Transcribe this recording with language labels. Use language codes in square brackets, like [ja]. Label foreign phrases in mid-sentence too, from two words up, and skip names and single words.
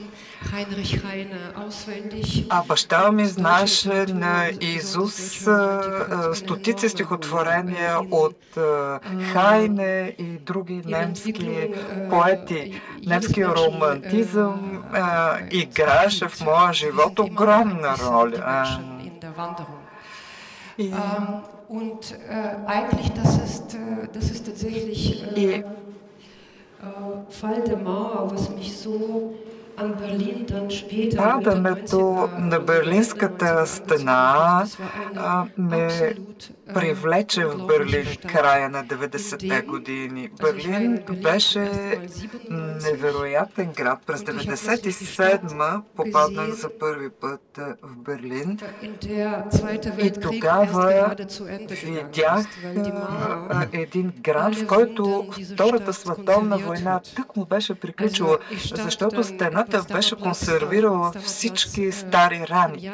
[bg] А баща ми знаеше на Изус стотици стихотворения от Хайне и други немски поети. Немски романтизъм играше в моя живот огромна роля. [de] Und eigentlich, das ist tatsächlich Fall de Mauer, was mich so [bg] Падането на Берлинската стена ме привлече в Берлин края на 90-те години. Берлин беше невероятен град. През 97-ма попаднах за първи път в Берлин и тогава видях един град, в който Втората световна война тъкмо беше приключила, защото стената беше консервирала всички стари рани.